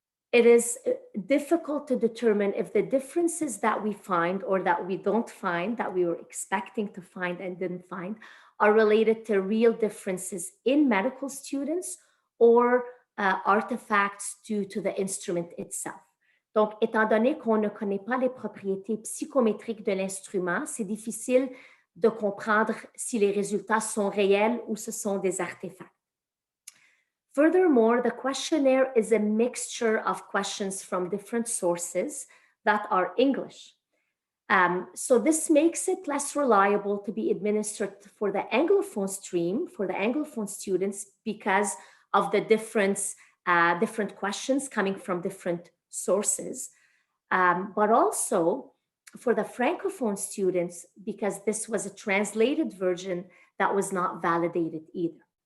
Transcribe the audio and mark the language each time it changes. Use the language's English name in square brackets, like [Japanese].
[English] It is difficult to determine if the differences that we find or that we don't find, that we were expecting to find and didn't find, are related to real differences in medical students or artifacts due to the instrument itself. [French] Donc, étant donné qu'on ne connaît pas les propriétés psychométriques de l'instrument, c'est difficile de comprendre si les résultats sont réels ou ce sont des artefacts. [English] Furthermore, the questionnaire is a mixture of questions from different sources that are English. So this makes it less reliable to be administered for the Anglophone stream, for the Anglophone students, because of the different questions coming from different sources, but also for the Francophone students, because this was a translated version that was not validated either.